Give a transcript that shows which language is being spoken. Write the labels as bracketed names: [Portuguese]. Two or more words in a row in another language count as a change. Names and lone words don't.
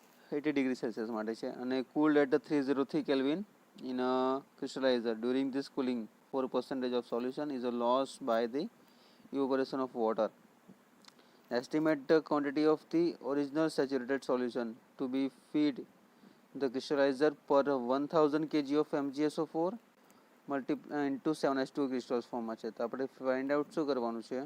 [English] 80 degree Celsius [Gujarati] માટે છે અને [English] cooled at 303 Kelvin in a crystallizer. During this cooling, 4% of solution is lost by the evaporation of water. Estimate the quantity of the original saturated solution to be feed the crystallizer per 1000 kg of MgSO4 multiply into 7H2 crystals form [Gujarati] માં છે. તો આપણે [English] find out [Gujarati] શું કરવાનું છે?